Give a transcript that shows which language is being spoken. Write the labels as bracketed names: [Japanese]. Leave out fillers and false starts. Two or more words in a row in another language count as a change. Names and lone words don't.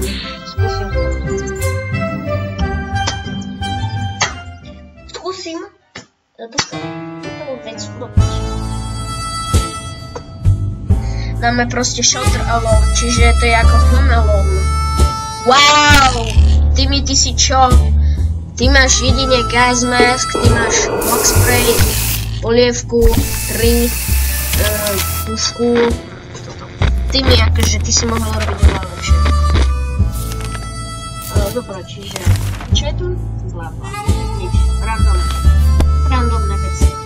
[Slovak] Skúsim to. Skúsim túto vec urobiť. Dáme proste Shelter Alone, čiže to je ako Home Alone. Wow! Timmy, ty si čo? Ty máš jedine [English] gas mask, [Slovak] ty máš [English] block spray, [Slovak] polievku, 3, pušku. Timmy, akože ty si mohol robiť veľa lepšie. Dobre, čiže čo je tu? Blabla. Nič. Randomné veci.